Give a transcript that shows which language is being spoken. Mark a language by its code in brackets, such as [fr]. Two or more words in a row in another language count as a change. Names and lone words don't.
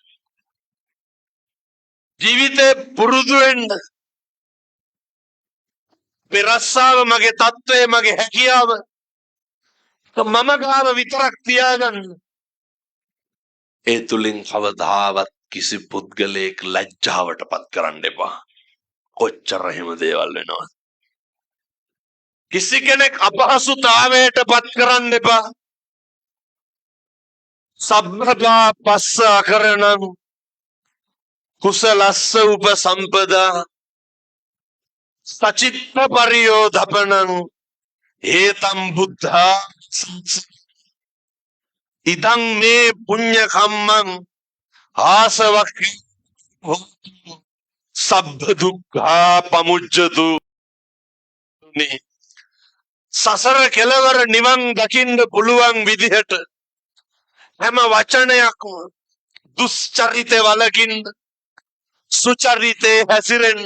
[si] ජීවිතේ පුරුදු වෙන්න මේ රස්සාව මගේ තත්ත්වය, මගේ හැකියාව මම ගාව විතරක් තියාගන්න. ඒ තුලින් කවදාවත් කිසි පුද්ගලයෙක් ලැජ්ජාවට පත් කරන්න එපා. කොච්චර එහෙම දේවල් වෙනවද? කිසි කෙනෙක් අපහසුතාවයට පත් කරන්න එපා. [pi] සබ්බදා පස්ස අකරණං කුසලස්ස උපසම්පදා සචිත්ත පරියෝධපනං ඒතම් බුද්ධා ඉදං මේ පුඤ්ඤ කම්මං ආසවක්ඛ සබ්බ දුක්ඛා පමුච්ඡතු. [si] සසර කෙලවර නිවන් දකින්න පුළුවන් විදිහට හැම වචනයක්ම දුස්චරිතේ වලකින්න, සුචරිතේ හැසිරෙන්න.